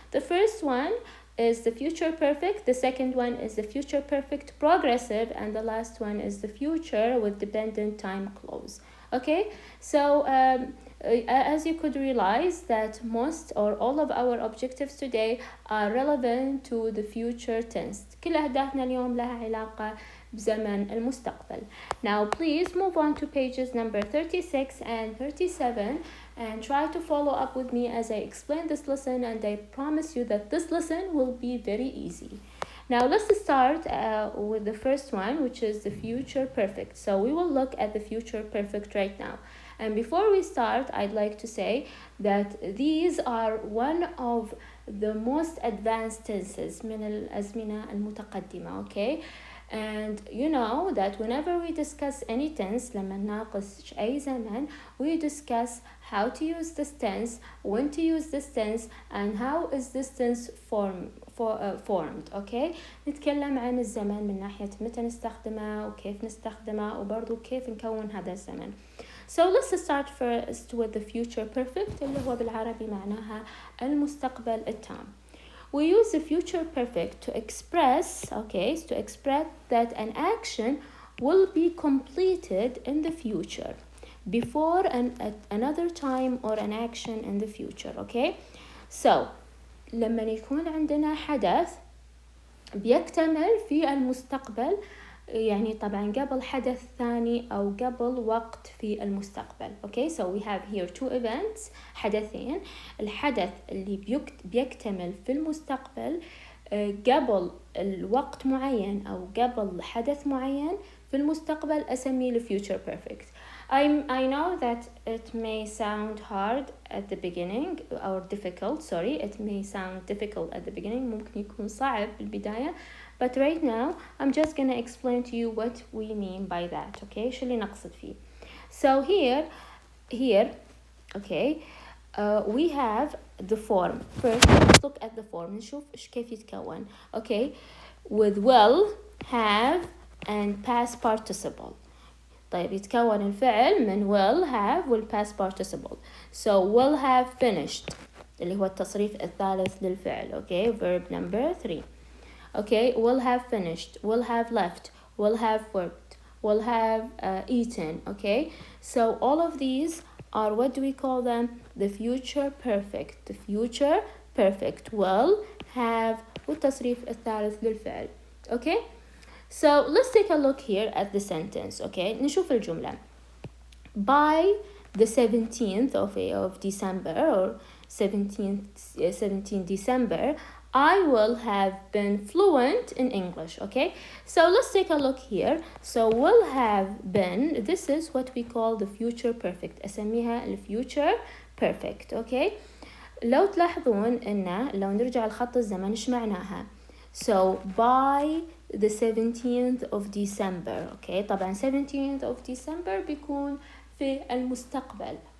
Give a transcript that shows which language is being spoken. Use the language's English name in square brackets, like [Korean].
[English] The first one is the future perfect, the second one is the future perfect progressive, and the last one is the future with dependent time clause. Okay, so as you could realize that most or all of our objectives today are relevant to the future tense. [Arabic] كل أهدافنا اليوم لها علاقة بزمن المستقبل. [English] Now please move on to pages number 36 and 37 and try to follow up with me as I explain this lesson, and I promise you that this lesson will be very easy. Now let's start with the first one, which is the future perfect. So we will look at the future perfect right now. And before we start, I'd like to say that these are one of the most advanced tenses [Arabic] من الأزمنة المتقدمة, [English] okay? And you know that whenever we discuss any tense, [Arabic] لما نناقش أي زمن, [English] we discuss how to use this tense, when to use this tense, and how is this tense formed, okay? [Arabic] نتكلم عن الزمن من ناحية متى نستخدمه وكيف نستخدمه وبرضو كيف نكون هذا الزمن. [English] So let's start first with the future perfect [Arabic] اللي هو بالعربي معناها المستقبل التام. [English] We use the future perfect to express that an action will be completed in the future before another time or an action in the future, okay? [Arabic] So لما يكون عندنا حدث بيكتمل في المستقبل، يعني طبعا قبل حدث ثاني أو قبل وقت في المستقبل. [English] Okay, so we have here two events, حدثين. [Arabic] الحدث اللي بيكتمل في المستقبل قبل الوقت معين أو قبل حدث معين في المستقبل أسميه future perfect. [English] I know that it may sound hard at the beginning or difficult, it may sound difficult at the beginning, [Arabic] ممكن يكون صعب بالبداية. [English] But right now, I'm just gonna explain to you what we mean by that, okay? [Arabic] شو اللي نقصد فيه. [English] So here, okay, we have the form. First, let's look at the form. [Arabic] نشوف كيف يتكون. [English] Okay, with will, have, and past participle. [Arabic] طيب يتكون الفعل من will, have, وال past participle. [English] So will have finished [Arabic] اللي هو التصريف الثالث للفعل. [English] Okay, verb number 3. Okay, will have finished, will have left, will have worked, will have eaten, okay? So all of these are, what do we call them? The future perfect. The future perfect will, have, [Arabic] والتصريف الثالث للفعل. [English] Okay? So let's take a look here at the sentence, okay? [Arabic] نشوف الجملة. [English] By the 17th of December, or 17 December, I will have been fluent in English, okay? So let's take a look here. So will have been, this is what we call the future perfect. [Arabic] أسميها [English] the future perfect, okay? [Arabic] لو تلاحظون إنه لو نرجع لخط الزمن إيش معناها؟ [English] So by the 17th of December, okay? [Arabic] طبعا 17th of December بيكون في المستقبل.